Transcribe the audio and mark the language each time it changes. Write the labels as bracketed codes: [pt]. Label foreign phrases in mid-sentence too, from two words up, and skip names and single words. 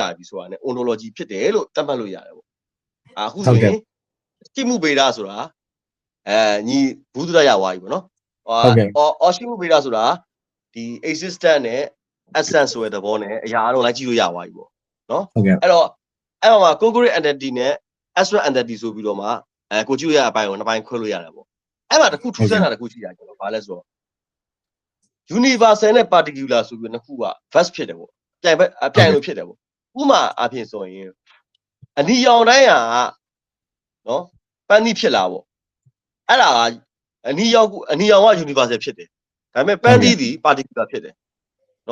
[my] ပြီဆိုတာနဲ့ ontology ဖြစ်တယ်လို့သတ်မှတ်လို့ရတယ်ဗောအခုဆိုရင်ရှိမှုဗေဒဆိုတာညီဘူးဒရရဝါကြီးဗောနော်ရှိမှုဗေဒဆိုတာဒီ existence နဲ့ essence ဆိုတဲ့သဘောနဲ့အရာအလုံးလိုက်ကြည့်လို့ရပါပြီဗောနော်အဲ့တော့အဲ့မှာ [en] concrete entity [my] နဲ့ [en] abstract entity [my] ဆိုပြီးတော့မှကိုကြည့်ရအပိုင်းကိုနှစ်ပိုင်းခွဲလို့ရတယ်ပေါ့အဲ့မှာတစ်ခုထူးဆန်းတာတစ်ခုရှိတာကျွန်တော်ဘာလဲဆိုတော့ universal နဲ့ particular ဆိုပြီးနှစ်ခုက verse ဖြစ်တယ်ပေါ့ပြိုင်လို့ဖြစ်တယ်ပေါ့ဥမာအဖြစ်ဆိုရင်အနီရောင်တိုင်းဟာနော်ပန်းသီးဖြစ်လာပေါ့အဲ့ဒါကအနီရောင်က universal ဖြစ်တယ်ဒါပေမဲ့ပန်းသီးဒီ particular ဖြစ်တယ်နော်